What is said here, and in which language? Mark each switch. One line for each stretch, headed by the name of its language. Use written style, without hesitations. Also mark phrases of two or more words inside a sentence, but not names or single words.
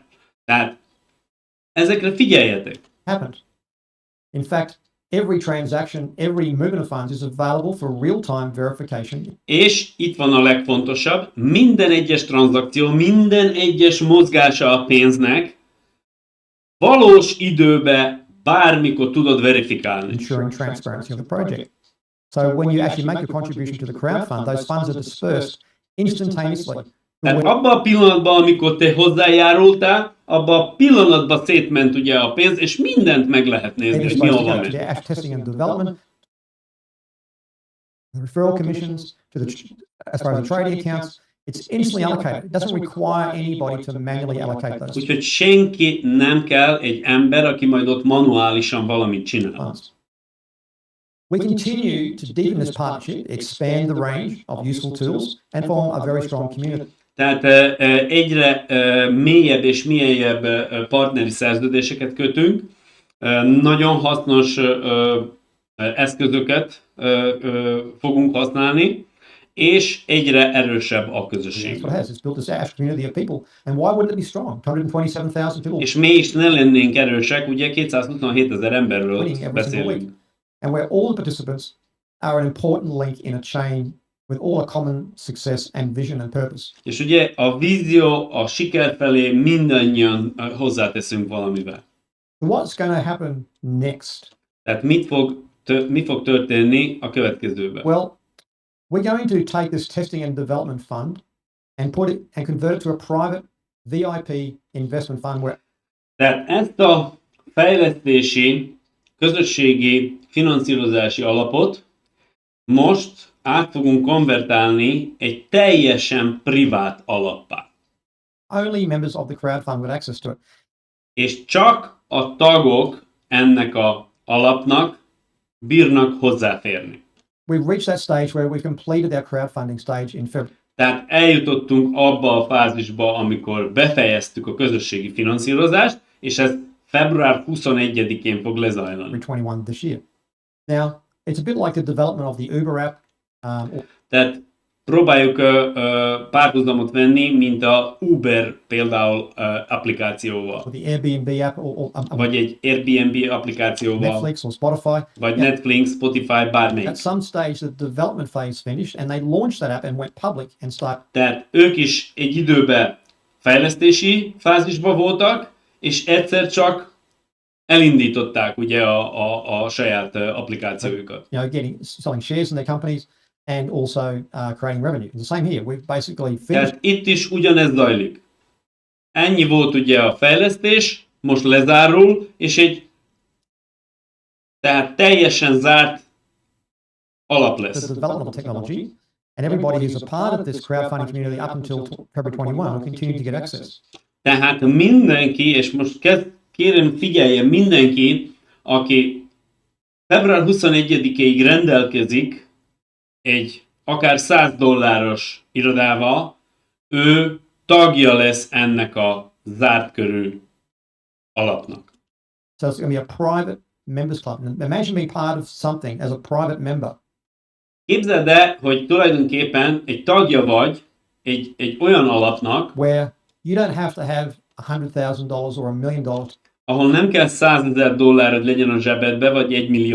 Hungarian: Tehát ezekre figyeljetek.
English: Happened. In fact, every transaction, every movement of funds is available for real-time verification.
Hungarian: És itt van a legfontosabb, minden egyes tranzakció, minden egyes mozgása a pénznek valós időben bármikor tudod verifikálni.
English: Ensuring transparency of the project. So when you actually make a contribution to the crowdfund, those funds are dispersed instantaneously.
Hungarian: Tehát abban a pillanatban, amikor te hozzájárultál, abban a pillanatban szétment ugye a pénz, és mindent meg lehet nézni, hogy mi hova megy.
English: Testing and development, the referral commissions, as far as the trading accounts, it's instantly allocated. It doesn't require anybody to manually allocate those.
Hungarian: Úgyhogy senki nem kell egy ember, aki majd ott manuálisan valamit csinál.
English: We continue to deepen this partnership, expand the range of useful tools, and form a very strong community.
Hungarian: Tehát egyre mélyebb és mélyebb partneri szerződéseket kötünk, nagyon hasznos eszközöket fogunk használni, és egyre erősebb a közösség. És mi is ne lennénk erősek, ugye 227 000 emberről beszélünk.
English: And where all the participants are an important link in a chain with all a common success and vision and purpose.
Hungarian: És ugye a vízió, a siker felé mindannyian hozzáteszünk valamivel.
English: What's going to happen next?
Hungarian: Tehát mi fog történni a következőben?
English: Well, we're going to take this testing and development fund and put it and convert it to a private VIP investment fund where.
Hungarian: Tehát ezt a fejlesztési, közösségi finanszírozási alapot most át fogunk konvertálni egy teljesen privát alappá.
English: Only members of the crowdfund with access to it.
Hungarian: És csak a tagok ennek a alapnak bírnak hozzáférni.
English: We've reached that stage where we've completed our crowdfunding stage in February.
Hungarian: Tehát eljutottunk abba a fázisba, amikor befejeztük a közösségi finanszírozást, és ez február 21-én fog lezajlani.
English: 21 this year. Now, it's a bit like the development of the Uber app.
Hungarian: Tehát próbáljuk párhuzamot venni, mint a Uber például applikációval.
English: Or the Airbnb app,
Hungarian: vagy egy Airbnb applikációval.
English: Netflix or Spotify.
Hungarian: Vagy Netflix, Spotify, bármelyik.
English: At some stage the development phase finished and they launched that app and went public and started.
Hungarian: Tehát ők is egy időben fejlesztési fázisban voltak, és egyszer csak elindították ugye a saját applikációjukat.
English: You know, selling shares in their companies and also creating revenue. The same here. We've basically finished.
Hungarian: Tehát itt is ugyanez zajlik. Ennyi volt ugye a fejlesztés, most lezárul, és tehát teljesen zárt alap lesz.
English: The development of technology, and everybody who's a part of this crowdfunding community up until February 21 will continue to get access.
Hungarian: Tehát mindenki, és most kérem figyeljen mindenki, aki február 21-ig rendelkezik egy akár $100 irodával, ő tagja lesz ennek a zárt körű alapnak.
English: So it's going to be a private members club. Imagine being part of something as a private member.
Hungarian: Képzeld el, hogy tulajdonképpen egy tagja vagy egy olyan alapnak,
English: where you don't have to have $100,000 or $1 million
Hungarian: ahol nem kell $100,000, hogy legyen a zsebedbe, vagy $1 millió,